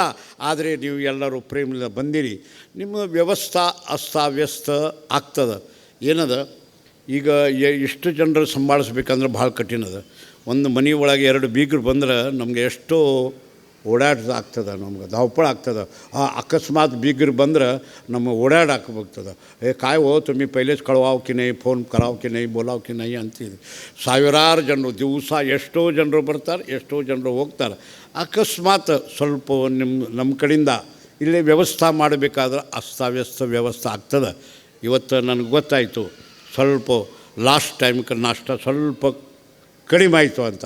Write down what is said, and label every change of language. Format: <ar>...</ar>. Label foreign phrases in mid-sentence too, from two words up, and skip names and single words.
<kn>ಆದರೆ ನೀವು ಎಲ್ಲರೂ ಪ್ರೇಮದಿಂದ ಬಂದಿರಿ. ನಿಮ್ಮ ವ್ಯವಸ್ಥೆ ಅಸ್ತವ್ಯಸ್ತ ಆಗ್ತದೆ. ಏನದ, ಈಗ ಎಷ್ಟು ಜನರು ಸಂಭಾಳಿಸ್ಬೇಕಂದ್ರೆ ಭಾಳ ಕಠಿಣ ಅದ. ಒಂದು ಮನೆ ಒಳಗೆ 2 ಬೀಗರು ಬಂದ್ರೆ ನಮಗೆ ಎಷ್ಟೋ ಓಡಾಡ್ದಾಗ್ತದೆ, ನಮ್ಗೆ धावपळ ಆಗ್ತದೆ. ಅಕಸ್ಮಾತ್ ಬೀಗರ ಬಂದ್ರೆ ನಮಗೆ ಓಡಾಡಾಕಬೇಕಾಗ್ತದೆ.</kn> <mr>काय हो तुम्ही पहिलेच कळवाव की नाही, फोन कराव की नाही, बोलाव की नाही ಅಂತೀವಿ.</mr> <kn>ಸಾವಿರಾರು ಜನರು ದಿವಸ ಎಷ್ಟೋ ಜನರು ಬರ್ತಾರೆ, ಎಷ್ಟೋ ಜನರು ಹೋಗ್ತಾರೆ. ಅಕಸ್ಮಾತ್ ಸ್ವಲ್ಪ ನಮ್ಮ ಕಡೆಯಿಂದ ಇಲ್ಲೇ ವ್ಯವಸ್ಥೆ ಮಾಡಬೇಕಾದ್ರೆ ಅಸ್ತವ್ಯಸ್ತ ವ್ಯವಸ್ಥೆ ಆಗ್ತದೆ. ಇವತ್ತು ನನಗೆ ಗೊತ್ತಾಯಿತು, ಸ್ವಲ್ಪ ಲಾಸ್ಟ್ ಟೈಮ್ಗೆ ನಾಷ್ಟ ಸ್ವಲ್ಪ ಕಡಿಮೆ ಆಯಿತು ಅಂತ.</kn>